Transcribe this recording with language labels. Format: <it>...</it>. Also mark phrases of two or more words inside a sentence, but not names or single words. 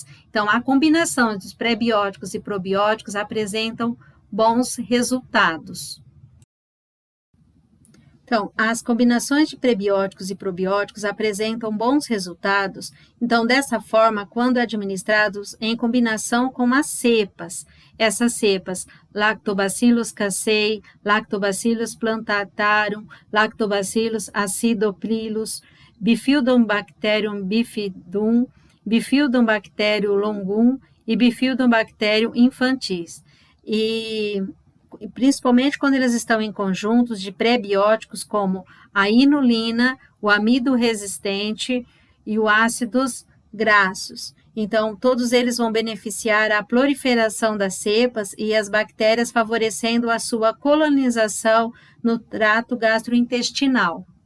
<pt>Então, a combinação dos prebióticos e probióticos apresentam bons resultados. Então, as combinações de prebióticos e probióticos apresentam bons resultados. Então, dessa forma, quando administrados em combinação com as cepas, essas cepas, Lactobacillus casei, Lactobacillus plantarum, Lactobacillus acidopilus, Bifidobacterium bifidum, Bifidobacterium longum e Bifidobacterium infantis. E principalmente quando eles estão em conjuntos de prebióticos como a inulina, o amido resistente e os ácidos graxos. Então, todos eles vão beneficiar a proliferação das cepas e as bactérias, favorecendo a sua colonização no trato gastrointestinal.</pt>